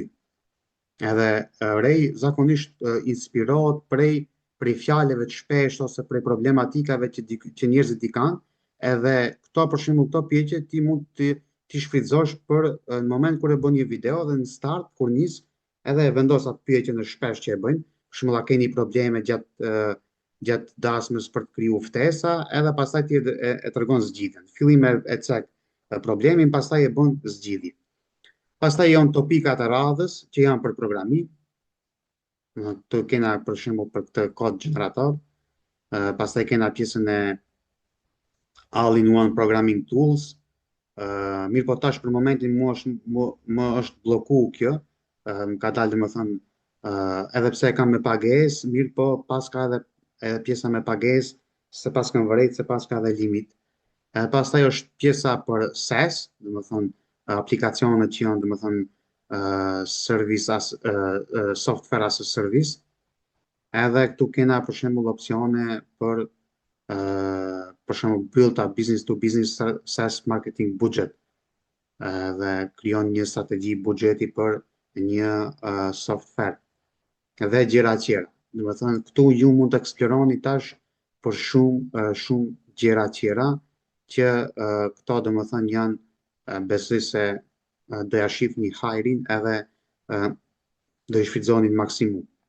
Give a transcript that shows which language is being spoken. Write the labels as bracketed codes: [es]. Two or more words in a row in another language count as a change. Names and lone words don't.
[sq] Edhe Rej zakonisht inspirohet prej fjalëve të shpeshta ose prej problematikave që njerëzit i kanë, edhe këto për shembull këto pyetje ti mund ti shfrytëzosh për në moment kur e bën një video dhe në start kur nis edhe e vendos atë pyetje në shpesh që e bëjnë, për shembull a keni probleme gjatë dasmës për të kriju ftesa, edhe pastaj ti e tregon zgjidhjen. Fillim e cek problemin, pastaj e bën zgjidhje. Pastaj janë topikat e radhës që janë për programim. Të kena për shembull për këtë kod generator. Pastaj kena pjesën e [en] all-in-one programming tools. [sq] Mirë po tash për momentin më është bloku kjo. Më ka dalë domethënë edhe pse e kam me pagesë, mirë po pas ka edhe pjesa me pagesë, se pas kam vërejt, se pas ka edhe limit. Pastaj është pjesa për SES, domethënë aplikacionet që janë domethënë [en] service as software as a service. [sq] Edhe këtu kena për shembull opsione për shembull [en] build a business to business SaaS marketing budget. [sq] Dhe krijon një strategji buxheti për një software dhe gjëra tjera. Domethënë këtu ju mund të eksploroni tash për shumë gjëra tjera që këto domethënë janë besoj se do ja shihni hajrin edhe do i shfrytëzoni në maksimum.